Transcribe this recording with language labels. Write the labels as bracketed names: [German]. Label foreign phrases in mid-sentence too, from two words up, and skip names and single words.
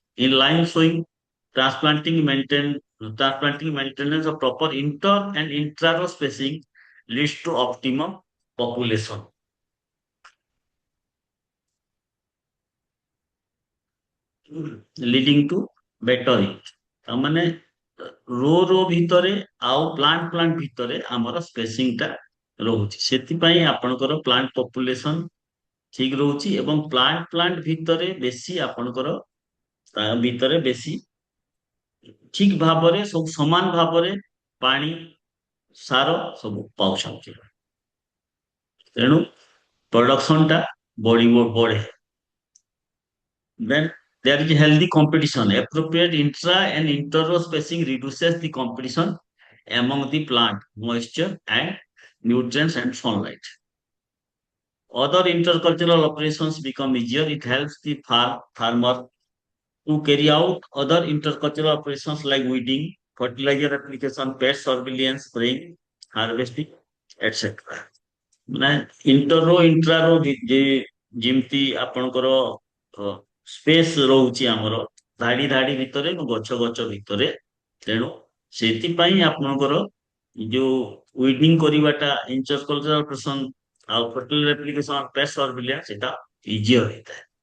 [English] In line sowing, transplanting maintenance of proper inter and intra-row spacing leads to optimum population. Leading to better yield. [Odia] ତାମାନେ ରୋ ଭିତରେ ଆଉ ପ୍ଲାଣ୍ଟ ଭିତରେ ଆମର ସ୍ପେସିଂ ଟା ରହୁଛି। ସେଥିପାଇଁ ଆପଣଙ୍କର [English] plant population [Odia] ଠିକ ରହୁଛି ଏବଂ [English] plant plant [Odia] ଭିତରେ ବେଶୀ ଆପଣଙ୍କର ତା ଭିତରେ ବେଶୀ ଠିକ ଭାବରେ ସବୁ ସମାନ ଭାବରେ ପାଣି ସାର ସବୁ ପାଉଛନ୍ତି। ତେଣୁ ପ୍ରଡକ୍ସନ ଟା ବଢେ। [English] Then there is healthy competition. Appropriate intra and interrow spacing reduces the competition among the plant, moisture and nutrients and sunlight. Other intercultural operations become easier. It helps the farmer to carry out other intercultural operations like weeding, fertilizer application, pest surveillance, spraying, harvesting, etc. [Odia] ମାନେ [English] interrow intrarow [Odia] ଯେମିତି ଆପଣଙ୍କର ସ୍ପେସ୍ ରହୁଛି ଆମର ଧାଡି ଧାଡି ଭିତରେ ଗଛ ଗଛ ଭିତରେ। ତେଣୁ ସେଥିପାଇଁ ଆପଣଙ୍କର ଯୋଉ ୱିଡିଂ କରିବାଟା [English] intercultural operation [Odia] ଆଉ [English] fertilizer application pest surveillance [Odia] ସେଟା ଇଜିଅର ହେଇଥାଏ।